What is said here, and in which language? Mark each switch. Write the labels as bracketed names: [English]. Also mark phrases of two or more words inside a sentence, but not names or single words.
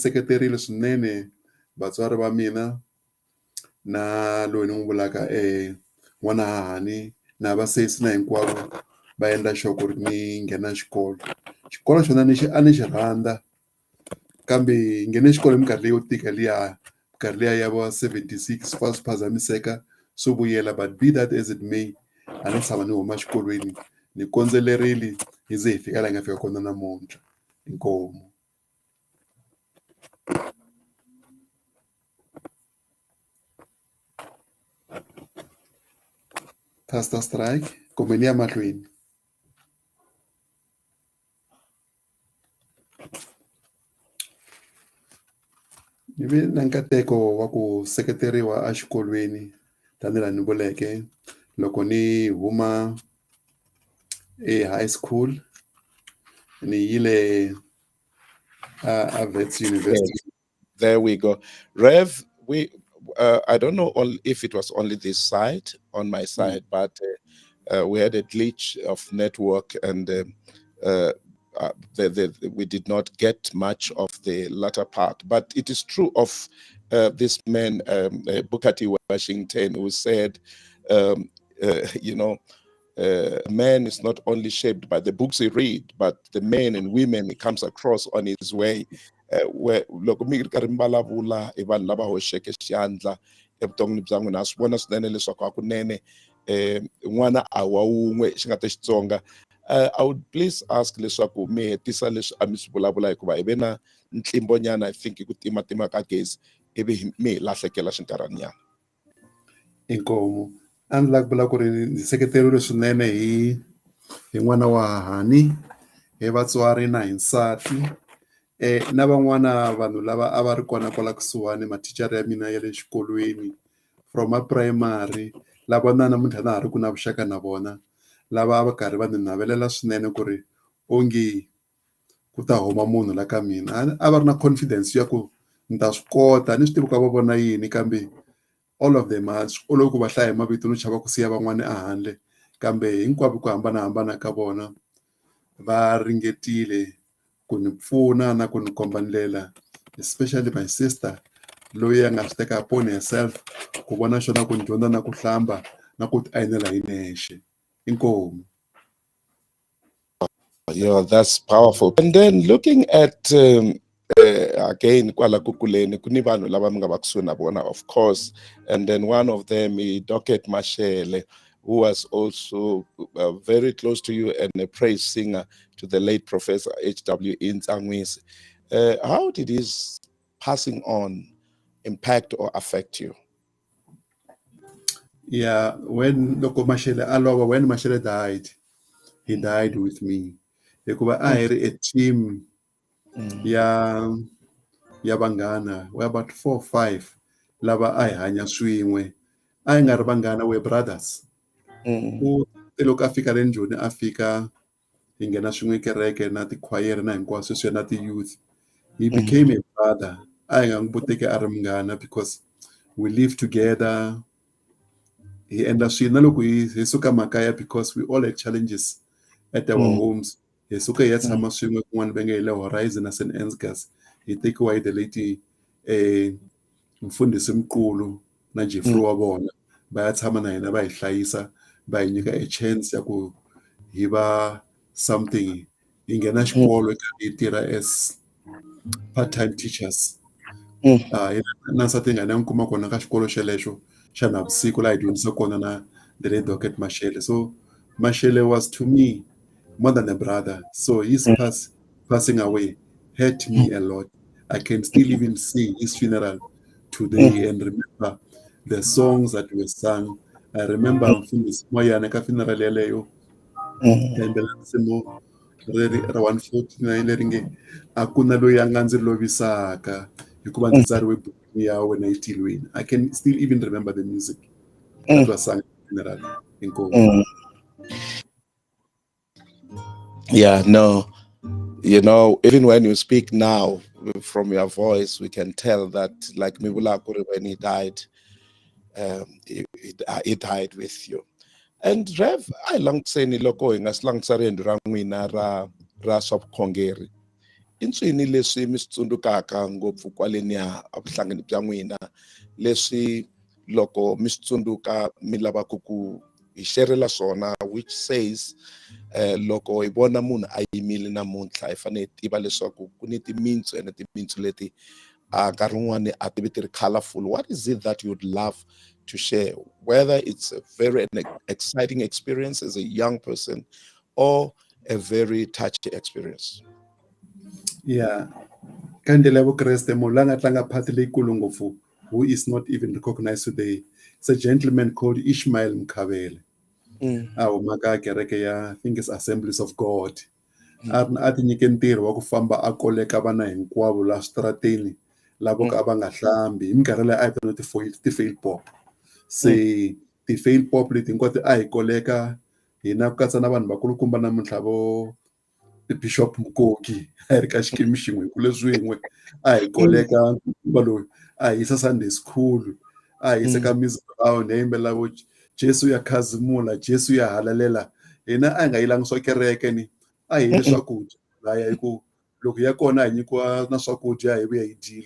[Tsonga] seketerile swinene vatswari va mina na loyi ni n'wi vulaka n'wana hahani na vasesi na hinkwavo va endla sure ku ri ni nghena xikolo xona a ni xi rhandza kambe nghene xikolo hi minkarhi leyo tika liya minkarhi liya ya va 76 swi phazamiseka swi vuyela [English] but be that as it may [Tsonga] a ni tshama ni huma xikolweni ni kondzelerile hi ze hi fika laha hi nga fika kona namuntlha inkomu Pastor Strike kumbe ni ya mahlweni ni ve na nkateko wa ku seketeriwa exikolweni tanihi laha ni vuleke loko ni huma [English] high school [Tsonga] ni yile a Wits University. [English] There we go. Rev, I don't know if it was only this side on my side, but we had a glitch of network and we did not get much of the latter part. But it is true of this man, Booker T. Washington, who said, man is not only shaped by the books he read, but the men and women he comes across on his way. [Tsonga] Loko mi ri karhi mi vulavula hi vanhu lava hoxeke xandla evuton'wini bya n'wina ha swi vona swinene leswaku hakunene n'wana a wa wun'we xi nga ta Xitsonga. [English] I would please ask [Tsonga] leswaku mi hetisa leswi a mi swi vulavula hikuva hi ve na ntlimbonyana [English] I think [Tsonga] hi ku timatima ka gezi ivi mi hi lahlekela xinkarhanyana. Inkomu a ndzi lava ku vula ku ri ndzi seketeriwile swinene hi n'wana wa hahani hi vatswari na hi nsati na van'wana vanhu lava a va ri kona kwala kusuhani mathicara ya mina ya le xikolweni [English] from a primary [Tsonga] lava na namuntlha na ha ri ku na vuxaka na vona lava va karhi va ni navelela swinene ku ri onge ku ta huma munhu la ka mina a va ri na confidence ya ku ni ta swi kota ni swi tivi ka va vona yini kambe [English] all of them [Tsonga] swi olovi ku va hlaya hi mavito no chava ku siya van'wana ehandle kambe hinkwavo ku hambanahambana ka vona va ringetile ku ni pfuna na ku ni komba ndlela [English] especially my sister [Tsonga] loyi a nga swi teka [English] upon herself [Tsonga] ku vona xona ku ni dyondza na ku hlamba na ku ti ayinela hi nexe inkomu. [English] Yeah, that's powerful. And then looking at again [Tsonga] kwala ku kuleni ku ni vanhu lava mi nga va kusuhi na vona [English] of course, and then one of them is Docket Mashele, who was also very close to you and a praise singer to the late Professor H.W. Tinghwazi. How did his passing on impact or affect you? Yeah, when Mashele died, he died with me. [Tsonga] Hikuva a hi ri a team ya vanghana, [English] we're about 4 or 5 [Tsonga] lava a hi hanya swin'we a hi nga ri vanghana, [English] we're brothers. [Tsonga] Loko a fika le njhoni a fika hi nghena swin'we kereke na tikhwayere na hinkwaswo sweswiya na ti-youth. [English] He became a brother. [Tsonga] A hi nga n'wi vuteki a ri munghana [English] because we live together. [Tsonga] Hi endla swilo na loko hi suka makaya [English] because we all had challenges at our homes. [Tsonga] Hi suka hi ya tshama swin'we kun'wana va nge hi le Horizon na St. Ansgar's. Hi tekiwa hi [English] the late [Tsonga] mfundhisi mkulu na Jeffrey wa vona va ya tshama na hina va hi hlayisa va hi nyika a chance ya ku hi va something hi nghena xikolo hi tirha [English] as part-time teachers. [Tsonga] Na nsati nga ni ya n'wi kuma kona ka xikolo xelexo xa navusiku laha hi dyondzisa kona [English] the late [Tsonga] Docket Mashele. [English] So Mashele was to me more than a brother. So his passing away hurt me a lot. I can still even see his funeral today and remember the songs that were sung. I remember [Tsonga] mfundisi moyana ka funeral yaleyo yayimbelela nsimu ra 149 leri nge a ku na loyi a nga ndzi lovisaka hikuva ndzi tsariwe ebukwini ya wena etilweni. [English] I can still even remember the music that was sung at the funeral. [Tsonga] Inkosi. [English] Yeah, no, you know, even when you speak now from your voice, we can tell that, like Mibula Kuri, when he died, he died with you. And Rev, I long saying loko as long [Tsonga] sarendo rangwina ra swapkhongeri. Inswini leswi mi swi tsundzukaka ngopfu kwaleni ya avuhlangani bya n'wina leswi loko mi swi tsundzuka mi lavaka ku hi xerela swona, [English] which says [Tsonga] loko hi vona munhu a yimile namuntlha hi fanele hi tiva leswaku ku ni timintsu ene timintsu leti a nkarhi wun'wani a ti vi ti ri colorful. [English] What is it that you'd love to share, whether it's a very exciting experience as a young person or a very touchy experience? Yeah. [Tsonga] Ka ndlela ya vukreste munhu la nga tlanga phati leyikulu ngopfu who is not even recognized today. [English] It's a gentleman called Ishmael Mkhabele. [Tsonga] A humaka kereke ya [English] I think it's Assemblies of God. [Tsonga] A ti nyike ntirho wa ku famba a koleka vana hinkwavo la switarateni lavo ka va nga hlambi hi minkarhi leyi a yi vitaniwa ti-fail pop. Se ti-fail pop leti hinkwato a hi koleka hina ku katsa na vanhu vakulukumba namuntlha vo Bishop Mukoki a hi ri ka xikimi xin'we ku leswin'we a hi koleka va loyi a hi yisa Sunday school a hi yisa ka Miss Brown hi yimbelela vo Jesu ya khazimula Jesu ya halalela hina a hi nga yilangi swa kereke ni a hi yile swakudya laya hi ku loko ya kona hi nyikiwa na swakudya hi vuya hi dyile.